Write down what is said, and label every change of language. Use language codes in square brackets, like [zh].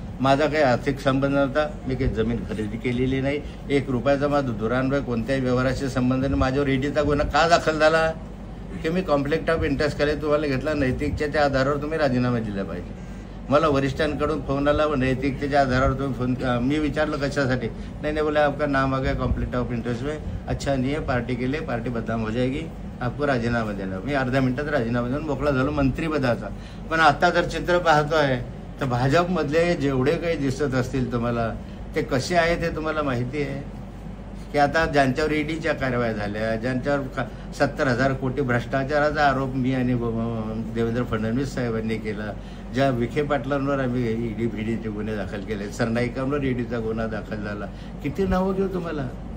[mr] माझा काही आर्थिक संबंध नव्हता. मी काही जमीन खरेदी केलेली नाही. 1 रुपयाचा माझा दुरान्वय कोणत्याही व्यवहाराशी संबंध नाही. माझ्यावर ईडीचा गुन्हा का दाखल झाला की मी कॉन्फ्लिक्ट ऑफ इंटरेस्ट खाली तुम्हाला घेतला. नैतिकतेच्या आधारावर तुम्ही राजीनामा दिला पाहिजे. मला वरिष्ठांकडून फोन आला व नैतिकतेच्या आधारावर तुम्ही फोन. मी विचारलं कशासाठी? [hi] नाही बोले आपका नाम आ गया कॉन्फ्लिक्ट ऑफ इंटरेस्ट में, अच्छा नहीं है, पार्टी के लिए पार्टी बदनाम हो जाएगी, आपको राजीनामा देना. [mr] मी अर्ध्या मिनिटात राजीनामा देऊन मोकळा झालो मंत्रिपदाचा. पण आता जर चित्र पाहतोय तर भाजपमधले जेवढे काही दिसत असतील तुम्हाला ते कसे आहेत हे तुम्हाला माहिती आहे की आता ज्यांच्यावर ईडीच्या कारवाया झाल्या, ज्यांच्यावर 70,000 कोटी भ्रष्टाचाराचा आरोप मी आणि देवेंद्र फडणवीस साहेबांनी केला, ज्या विखे पाटलांवर आम्ही ईडी फिडीचे गुन्हे दाखल केले, सरनाईकांवर ईडीचा गुन्हा दाखल झाला, किती नावं घेऊ तुम्हाला?